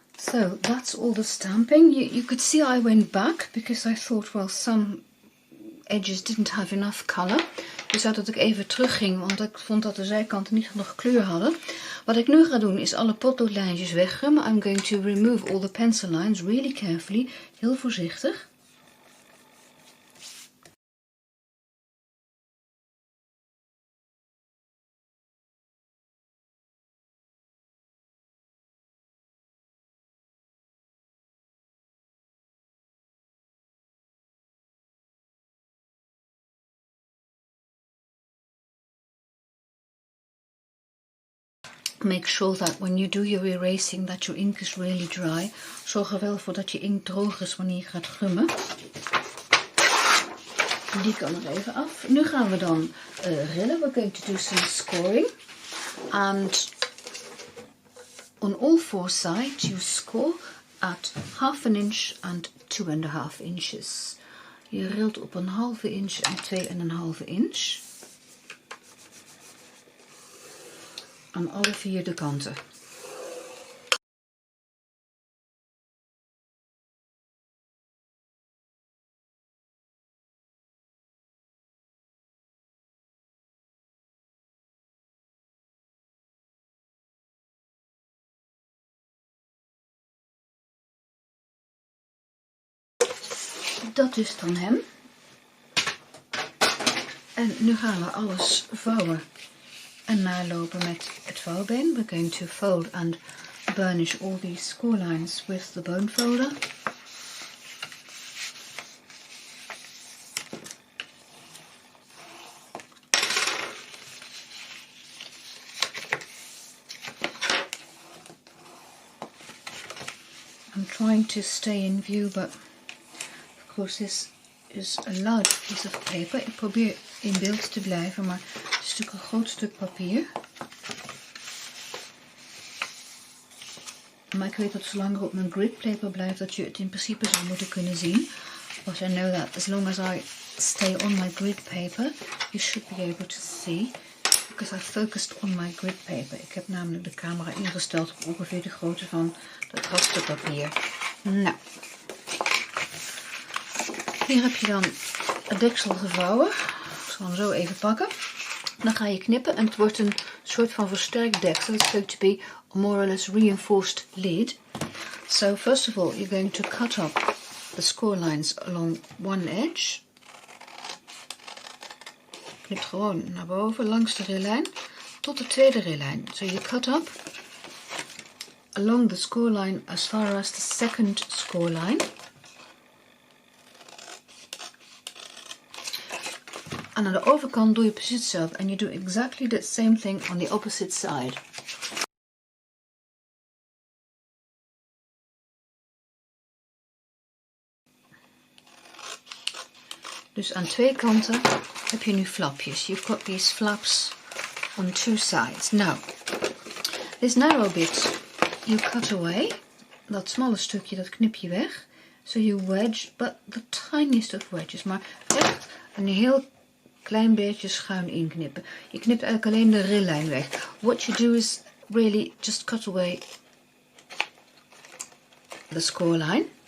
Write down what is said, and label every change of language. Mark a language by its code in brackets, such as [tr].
[en] So that's all the stamping. You could see I went back because I thought, well, some edges didn't have enough color. [nl] Dus dat ik even terugging, want ik vond dat de zijkanten niet genoeg kleur hadden. Wat ik nu ga doen is alle potloodlijntjes weggummen. [en] I'm going to remove all the pencil lines really carefully. [nl] Heel voorzichtig. [en] Make sure that when you do your erasing that your ink is really dry. [nl] Zorg er wel voor dat je ink droog is wanneer je gaat gummen. Die kan er even af. Nu gaan we dan rillen. [en] We're going to do some scoring. And on all four sides you score at 1/2 inch and 2.5 inches. [nl] Je rilt op 1/2 inch en 2.5 inch. Aan alle 4 de kanten. Dat is dan hem. En nu gaan we alles vouwen en nalopen met het vouwbeen. [en] We're going to fold and burnish all these score lines with the bone folder. I'm trying to stay in view, but of course this is a large piece of paper. [nl] Ik probeer in beeld te blijven, maar het is natuurlijk een groot stuk papier. Maar ik weet dat zolang er op mijn grid paper blijft, dat je het in principe zou moeten kunnen zien. [en] Because I know that as long as I stay on my grid paper, you should be able to see. Because I focused on my grid paper. [nl] Ik heb namelijk de camera ingesteld op ongeveer de grootte van het rasterpapier. Nou. Hier heb je dan het deksel gevouwen. Ik zal hem zo even pakken. Dan ga je knippen en het wordt een soort van versterkt deksel. [en] It's going to be a more or less reinforced lid. So first of all you're going to cut up the score lines along one edge. [nl] Knipt gewoon naar boven langs de rillijn tot de tweede rillijn. [en] So you cut up along the score line as far as the second score line. [nl] En aan de overkant doe je precies hetzelfde. [en] And you do exactly the same thing on the opposite side. [nl] Dus aan twee kanten heb je nu flapjes. [en] You've got these flaps on two sides. Now, this narrow bit you cut away. [nl] Dat smalle stukje dat knip je weg. [en] So you wedge, but the tiniest of wedges. [nl] Maar echt een heel klein beetje schuin inknippen. Je knipt eigenlijk alleen de rillijn weg. [en] What you do is really just cut away the score line.